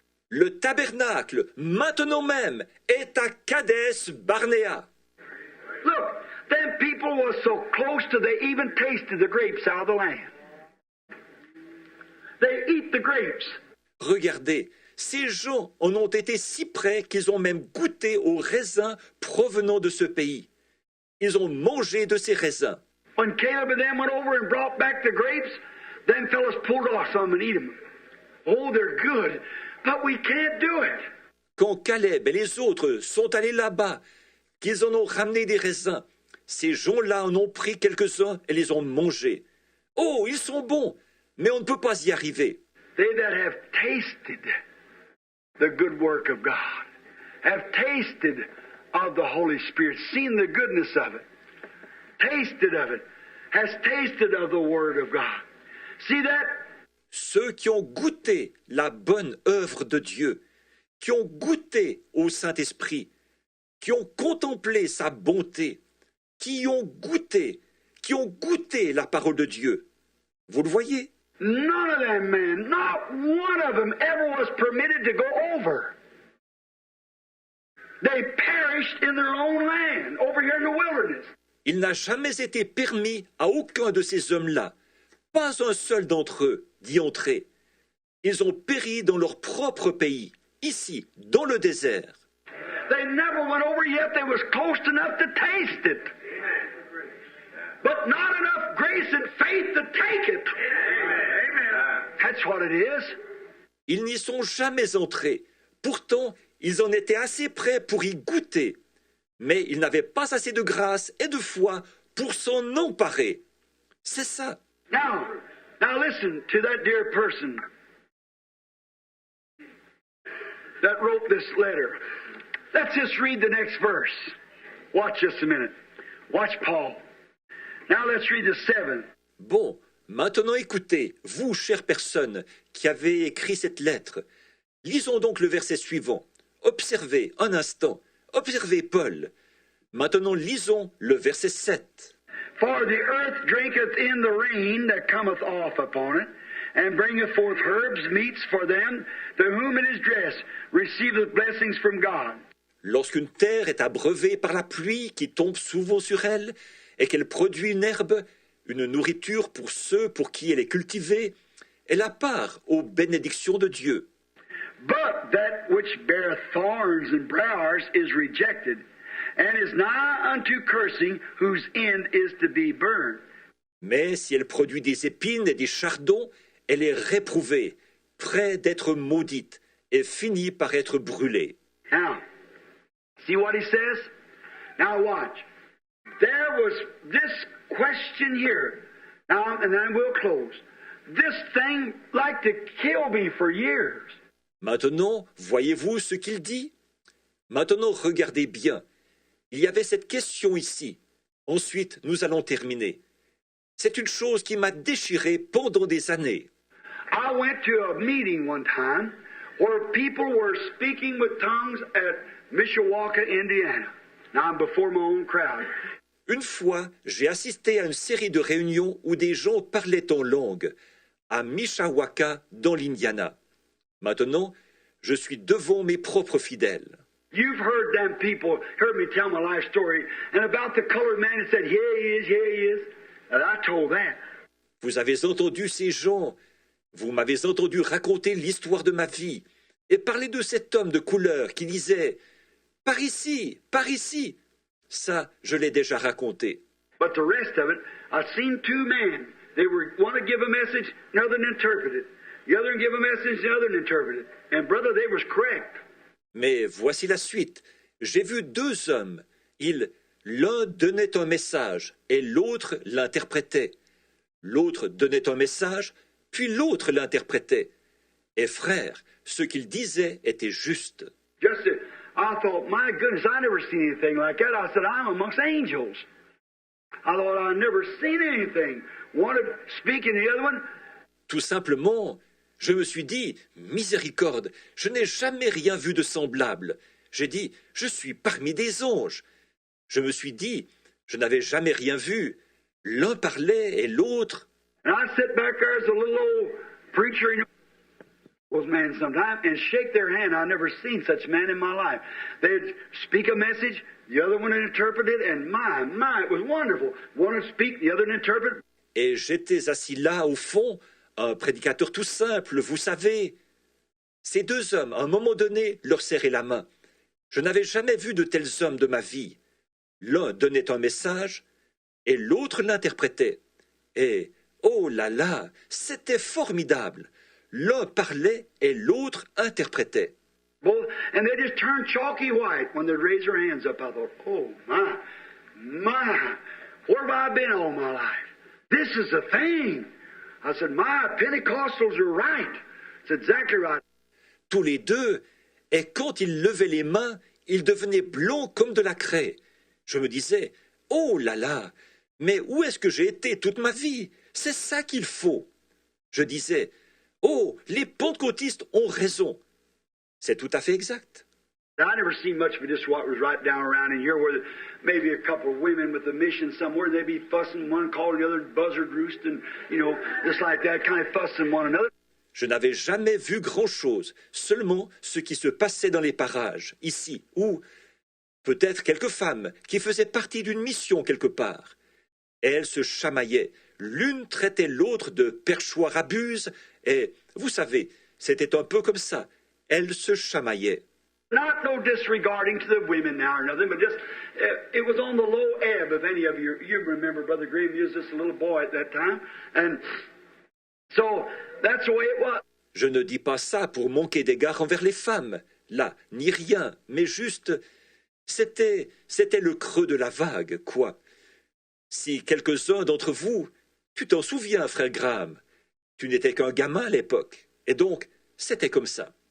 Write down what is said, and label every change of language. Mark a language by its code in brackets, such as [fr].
[fr] Le tabernacle, maintenant même, est à Kadès Barnéa. [en] Look, them people was so close to they even tasted the grapes out of the land. They eat the grapes. [fr] Regardez, ces gens en ont été si près qu'ils ont même goûté aux raisins provenant de ce pays. Ils ont mangé de ces raisins. [en] When Caleb and them went over and brought back the grapes, them fellas pulled off some and eat them. Oh, they're good, but we can't do it. [fr] Quand Caleb et les autres sont allés là-bas, qu'ils en ont ramené des raisins, ces gens-là en ont pris quelques-uns et les ont mangés. Oh, ils sont bons, mais on ne peut pas y arriver. [en] They that have tasted the good work of God, have tasted of the Holy Spirit, seen the goodness of it, tasted of it, has tasted of the Word of God. See that? [fr] Ceux qui ont goûté la bonne œuvre de Dieu, qui ont goûté au Saint-Esprit, qui ont contemplé sa bonté, qui ont goûté la parole de Dieu. Vous le voyez? [en] None of them men, not one of them ever was permitted to go over. They perished in their own land, over here in the wilderness. [fr] Il n'a jamais été permis à aucun de ces hommes-là, pas un seul d'entre eux, d'y entrer. Ils ont péri dans leur propre pays, ici, dans le désert. [en] They never went over yet. They was close enough to taste it. But not enough grace and faith to take it. Amen. That's what it is. [fr] Ils n'y sont jamais entrés. Pourtant, ils en étaient assez près pour y goûter. Mais ils n'avaient pas assez de grâce et de foi pour s'en emparer. C'est ça. [en] Now listen to that dear person that wrote this letter. Let's just read the next verse. Watch just a minute. Watch Paul. Now let's read the 7th. [fr] Bon, maintenant écoutez, vous, chère personne, qui avez écrit cette lettre. Lisons donc le verset suivant. Observez un instant. Observez Paul. Maintenant lisons le verset 7. [en] For the earth drinketh in the rain that cometh off upon it, and bringeth forth herbs, meats for them to whom it is dressed, receiveth blessings from God. [fr] Lorsqu'une terre est abreuvée par la pluie qui tombe souvent sur elle, et qu'elle produit une herbe, une nourriture pour ceux pour qui elle est cultivée, elle a part aux bénédictions de Dieu. [en] But that which beareth thorns and briars is rejected, and is nigh unto cursing, whose end is to be burned. [fr] Mais si elle produit des épines et des chardons, elle est réprouvée, près d'être maudite, et finit par être brûlée. [en] Now, see what he says? Now watch. There was this question here. Now, and then we'll close. This thing like to kill me for years. [fr] Maintenant, voyez-vous ce qu'il dit? Maintenant, regardez bien. Il y avait cette question ici. Ensuite, nous allons terminer. C'est une chose qui m'a déchiré pendant des années. [en] I went to a meeting one time where people were speaking with tongues at Mishawaka, Indiana. Now I'm before my own crowd. [fr] Une fois, j'ai assisté à une série de réunions où des gens parlaient en langue, à Mishawaka, dans l'Indiana. Maintenant, je suis devant mes propres fidèles. [en] You've heard them people, heard me tell my life story, and about the colored man that said, here he is, and I told that. [fr] Vous avez entendu ces gens, vous m'avez entendu raconter l'histoire de ma vie, et parler de cet homme de couleur qui disait « Par ici, par ici ». Ça, je l'ai déjà raconté. [en] But the rest of it, I've seen two men. They were one to give a message, another to interpret it. The other to give a message, the other to interpret it. And brother, they was correct. [fr] Mais voici la suite. J'ai vu deux hommes. L'un donnait un message et l'autre l'interprétait. L'autre donnait un message, puis l'autre l'interprétait. Et frère, ce qu'il disait était juste. [en] I thought, my goodness, I never seen anything like that. I said, I'm amongst angels. I thought I'd never seen anything. One speaking, the other one. [fr] Tout simplement, je me suis dit, miséricorde, je n'ai jamais rien vu de semblable. J'ai dit, je suis parmi des anges. Je me suis dit, je n'avais jamais rien vu. L'un parlait et l'autre. [en] And I sit back there as a little old preacher, those men sometimes, and shake their hand. I've never seen such man in my life. They'd speak a message, the other one would interpret it, and my, it was wonderful. One would speak, the other would interpret. [fr] Et j'étais assis là, au fond, un prédicateur tout simple, vous savez. Ces deux hommes, à un moment donné, leur serraient la main. Je n'avais jamais vu de tels hommes de ma vie. L'un donnait un message, et l'autre l'interprétait. Et, oh là là, c'était formidable. L'un parlait et l'autre interprétait. [en] Both, and they just turned chalky white when they raised their hands up. I thought, oh my, where have I been all my life? This is the thing. I said, my Pentecostals are right. It's exactly right. [fr] Tous les deux, et quand ils levaient les mains, ils devenaient blancs comme de la craie. Je me disais, oh là là, mais où est-ce que j'ai été toute ma vie? C'est ça qu'il faut. Je disais, oh, les pentecôtistes ont raison. C'est tout à fait exact. [en] I never seen much of just what was right down around in here where maybe a couple of women with a mission somewhere, they'd be fussing, one calling the other buzzard roost and, just like that, kind of fussing one another. [fr] Je n'avais jamais vu grand-chose, seulement ce qui se passait dans les parages, ici, où peut-être quelques femmes qui faisaient partie d'une mission quelque part. Elles se chamaillaient, l'une traitait l'autre de perchoir à buse, et, vous savez, c'était un peu comme ça, elles se chamaillaient. [en] Not no disregarding to the women now or nothing, but just it was on the low ebb. If any of you remember, Brother Graham, you was just a little boy at that time, and so that's the way it was. [fr] Je ne dis pas ça pour manquer d'égard envers les femmes, là, ni rien, mais juste, c'était le creux de la vague, quoi. Si quelques-uns d'entre vous, tu t'en souviens, frère Graham, tu n'étais qu'un gamin à l'époque, et donc, c'était comme ça.